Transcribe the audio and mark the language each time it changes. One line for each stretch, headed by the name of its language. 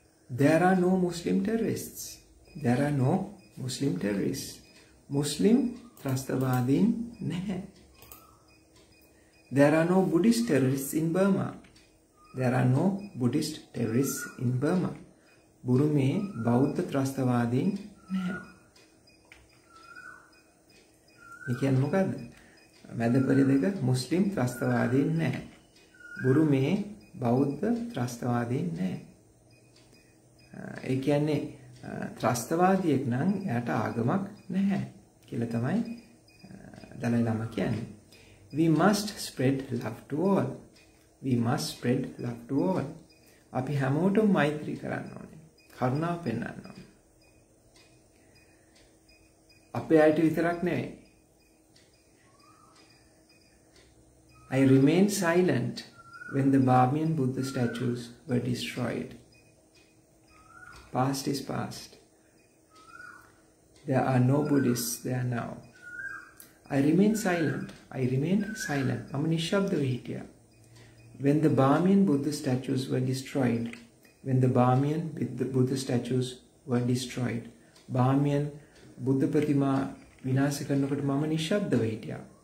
English: There are no Muslim terrorists. There are no Muslim terrorists.
Sinhala: Muslim ත්‍රස්තවාදීන් නැහැ.
English: There are no Buddhist terrorists in Burma. There are no Buddhist terrorists in Burma.
Sinhala: බුරුමේ බෞද්ධ ත්‍රස්තවාදීන් නැහැ. මේ කියන්නේ මොකද්ද? මැදපෙළ දෙක මුස්ලිම් ත්‍රස්තවාදීන් නැහැ. බුරුමේ බෞද්ධ ත්‍රස්තවාදීන් නැහැ. ඒ කියන්නේ ත්‍රස්තවාදියෙක් නම් එයාට ආගමක් නැහැ කියලා තමයි දලයි ලාමා කියන්නේ.
English: We must spread love to all. We must spread love to all.
Sinhala: අපි හැමෝටම මෛත්‍රී කරන්න ඕනේ. කරුණාව පෙන්වන්න ඕනේ. අපේ අයට විතරක් නෙවෙයි.
English: I remained silent when the Burmese Buddha statues were destroyed. Past is past. There are no Buddhists there now. I remained silent. I remained silent.
Sinhala: මම නිශ්ශබ්දව හිටියා.
English: When the Burmese Buddha statues were destroyed. When the Burmese Buddha statues were destroyed.
Sinhala: Burmese බුද්ධ ප්‍රතිමා විනාශ කරනකොට මම නිශ්ශබ්දව හිටියා.